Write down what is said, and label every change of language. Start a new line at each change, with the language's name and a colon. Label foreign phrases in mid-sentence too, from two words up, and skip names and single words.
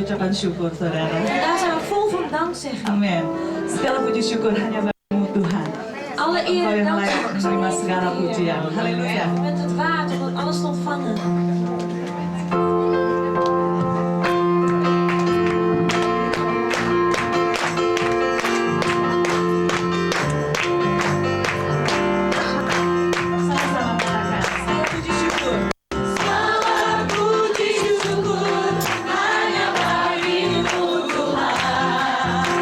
Indonesian: dan syukur saudara.
Dutch: Vandaag zijn we vol van dankzegging.
Indonesian: Amin. Segala puji syukur hanya bagimu Tuhan.
Dutch: Alle
Indonesian: Engkau
Dutch: eer en
Indonesian: yang
Dutch: dank
Indonesian: layak menerima segala pujian. Haleluya.
Dutch: Je bent het waard om het alles te ontvangen.
Indonesian: Sama-sama katakan. Segala puji syukur. Segala puji syukur hanya bagimu Tuhan.